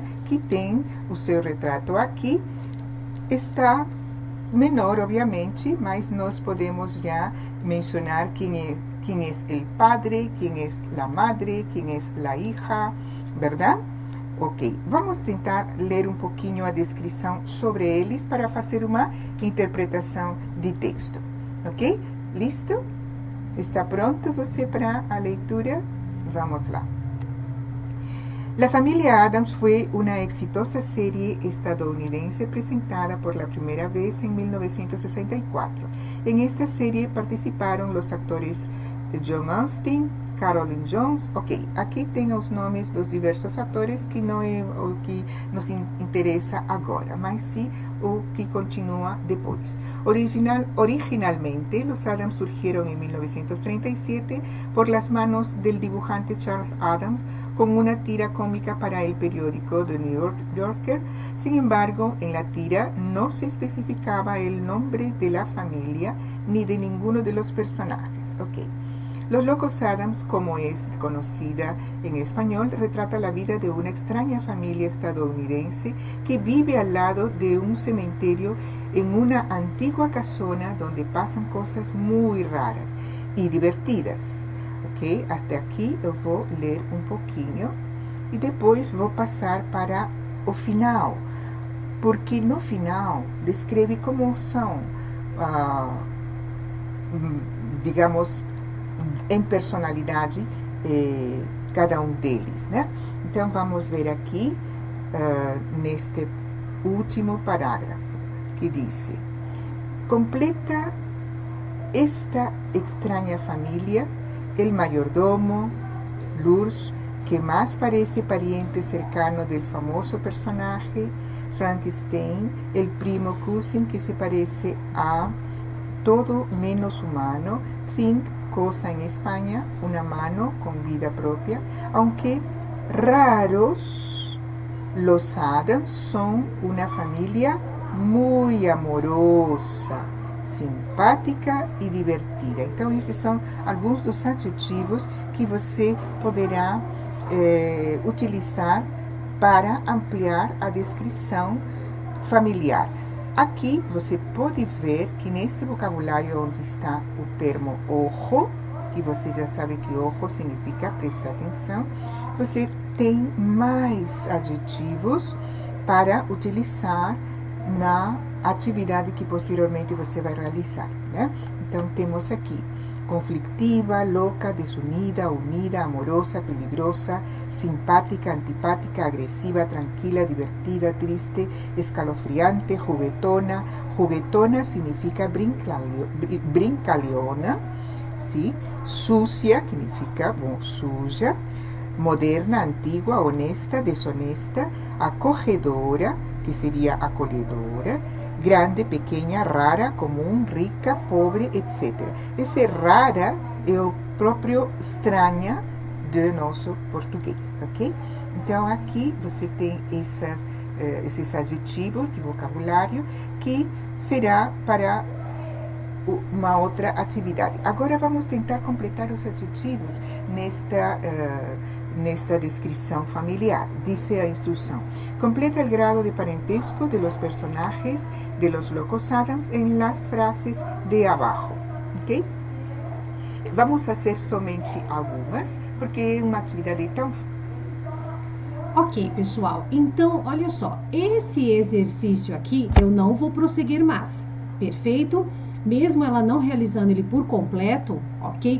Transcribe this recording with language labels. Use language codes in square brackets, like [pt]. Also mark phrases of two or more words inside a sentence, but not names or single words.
[pt] Que tem o seu retrato aqui, está menor, obviamente, mas nós podemos já mencionar quem é o padre, quem é a madre, quem é a hija, verdade? Ok, vamos tentar ler um pouquinho a descrição sobre eles para fazer uma interpretação de texto, ok? Listo? Está pronto você para a leitura? Vamos lá. [es] La familia Adams fue una exitosa serie estadounidense presentada por la primera vez en 1964. En esta serie participaron los actores John Austin, Carolyn Jones. [pt] Ok, aqui tem os nomes dos diversos atores que não é o que nos interessa agora, mas sim o que continua depois. [es] Originalmente, los Adams surgieron en 1937 por las manos del dibujante Charles Adams con una tira cómica para el periódico The New Yorker. Sin embargo, en la tira no se especificaba el nombre de la familia ni de ninguno de los personajes. [pt] Ok. [es] Los Locos Adams, como es conocida en español, retrata la vida de una extraña familia estadounidense que vive al lado de un cementerio en una antigua casona donde pasan cosas muy raras y divertidas. [pt] Ok, hasta aqui eu vou ler um pouquinho e depois vou passar para o final, porque no final descreve como são, digamos, em personalidade cada um deles, né? Então vamos ver aqui neste último parágrafo que diz: [es] completa esta extraña familia el mayordomo Lurch, que más parece pariente cercano del famoso personaje Frankenstein, el primo Cousin que se parece a todo menos humano, Think, cosa en España, una mano con vida propia, aunque raros, los Adams son una familia muy amorosa, simpática e divertida. [pt] Então, esses são alguns dos adjetivos que você poderá utilizar para ampliar a descrição familiar. Aqui você pode ver que nesse vocabulário onde está o termo ojo, que você já sabe que ojo significa prestar atenção, você tem mais adjetivos para utilizar na atividade que posteriormente você vai realizar, né? Então temos aqui conflictiva, louca, [es] desunida, unida, amorosa, peligrosa, simpática, antipática, agresiva, tranquila, divertida, triste, escalofriante, juguetona. [pt] Juguetona significa brincalhona, ¿sí? Sucia significa suja, moderna, antigua, honesta, desonesta, acogedora, que seria acolhedora, grande, pequena, rara, comum, rica, pobre, etc. Esse rara é o próprio estranha do nosso português, ok? Então, aqui você tem esses adjetivos de vocabulário que será para uma outra atividade. Agora vamos tentar completar os adjetivos nesta descrição familiar. [es] Dice [pt] a instrução: [es] completa el grado de parentesco de los personajes de los Locos Adams en las frases de abajo. [pt] Ok? Vamos fazer somente algumas, porque é uma atividade tão... Ok, pessoal. Então, olha só. Esse exercício aqui, eu não vou prosseguir mais. Perfeito? Mesmo ela não realizando ele por completo, ok?